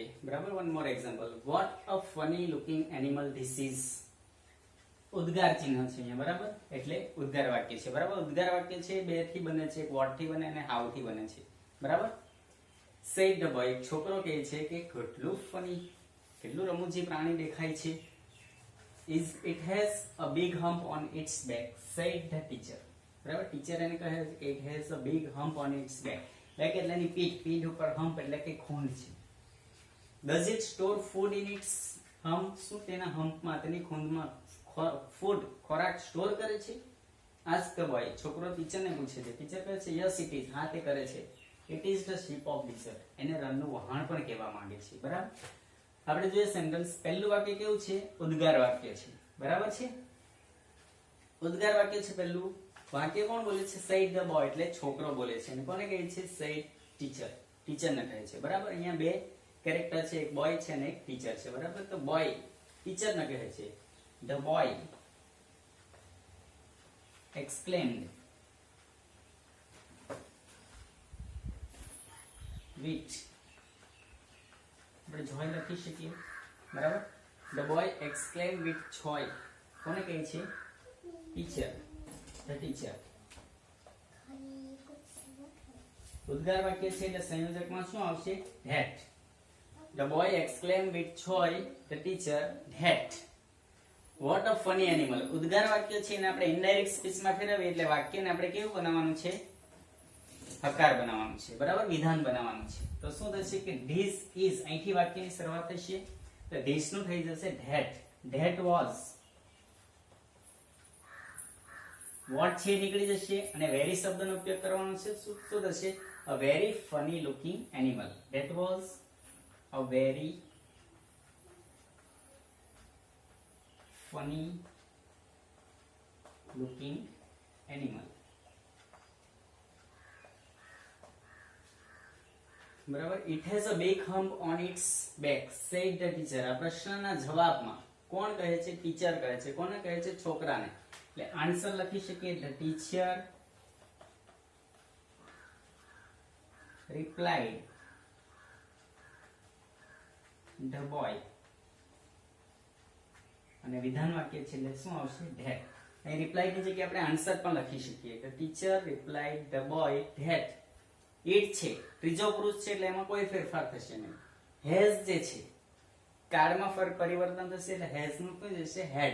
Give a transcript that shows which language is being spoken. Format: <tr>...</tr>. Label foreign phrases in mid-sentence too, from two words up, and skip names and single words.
<en>બરાબર? One more example. What a funny looking animal this is.</en> <gu>ઉદ્ગાર ચિહ્ન છે અહીંયા. બરાબર? એટલે ઉદ્ગાર વાક્ય છે. બરાબર? ઉદ્ગાર વાક્ય છે બે થી બને છે, એક વોટ થી બને અને હાઉ થી બને છે.</gu> <en>બરાબર? said the boy.</en> <gu>છોકરો કહે છે કે કેટલું ફની, કેટલું રમૂજી પ્રાણી દેખાય છે.</gu> <en>It has a big hump on its back, said the teacher.</en> <gu>બરાબર? ટીચર એને કહે છે કે</gu> <en>it has a big hump on its back.</en> <gu>બેક એટલે એની પીઠ, પીઠ ઉપર હમ્પ એટલે કે ખૂંદ છે.</gu> <en>Does it store food in its hump?</en> <gu>શું તેના હમ્પમાં, તેની ખૂંદમાં ફૂડ, ખોરાક સ્ટોર કરે છે?</gu> <en>Ask the boy.</en> <gu>છોકરો ટીચરને પૂછે છે. ટીચર કહે છે</gu> <en>yes it is.</en> <gu>હા તે કરે છે.</gu> <en>It is the ship of desert.</en> <gu>એને રણનું વહાણ પણ કહેવા માંગે છે. બરાબર? આપણે જોઈએ સેન્ટેન્સ. પહેલું વાક્ય કેવું છે? ઉદ્ગાર વાક્ય છે. બરાબર છે? ઉદ્ગાર વાક્ય છે પહેલું. વાક્ય કોણ બોલે છે?</gu> <en>said the boy</en> <gu>એટલે છોકરો બોલે છે. અને કોને કહે છે?</gu> <en>said teacher.</en> <gu>ટીચરને કહે છે. બરાબર? અહીંયા બે કેરેક્ટર છે, એક બોય છે અને એક ટીચર છે. બરાબર? તો બોય ટીચરને કહે છે</gu> <en>the boy exclaimed with</en> <gu>આપણે joy લખી શકીએ બરાબર.</gu> <en>The boy exclaimed with joy.</en> <gu>કોને કહે છે? ટીચર.</gu> <en>The teacher.</en> <gu>ઉદ્ગાર વાક્ય છે એટલે સંયોજકમાં શું આવશે?</gu> <en>that. The boy exclaimed with joy, the teacher, that. What a funny animal.</en> <gu>ઉદ્ગાર વાક્ય છે એને આપણે ઇનડાયરેક્ટ સ્પીચમાં ફેરવીએ એટલે વાક્યને આપણે કેવું બનાવવાનું છે? હકાર બનાવવાનું છે બરાબર, વિધાન બનાવવાનું છે. તો શું થશે કે</gu> <en>this is</en> <gu>અહીંથી વાક્યની શરૂઆત થશે તો this નું થઈ જશે that.</gu> <en>That was.</en> <gu>what છે નીકળી જશે અને very શબ્દનો ઉપયોગ કરવાનો છે. શું થશે?</gu> <en>a very funny looking animal. That was a very funny looking animal.</en> <gu>બરાબર.</gu> <en>It has a big hump on its back, said the teacher.</en> <gu>આ પ્રશ્નના જવાબમાં કોણ કહે છે? ટીચર કહે છે. કોને કહે છે? છોકરાને. એટલે આન્સર લખી શકીએ</gu> <en>the teacher replied the boy.</en> <gu>અને વિધાન વાક્ય છે એટલે શું આવશે? that. અહીં રિપ્લાય ની જગ્યાએ આપણે આન્સર પણ લખી શકીએ</gu> <en>the teacher replied the boy that it</en> <gu>છે ત્રીજો પુરુષ છે એટલે એમાં કોઈ ફેરફાર થશે નહીં. has જે છે કાળમાં પરિવર્તન થશે એટલે has નું શું જશે?</gu> <en>had.</en>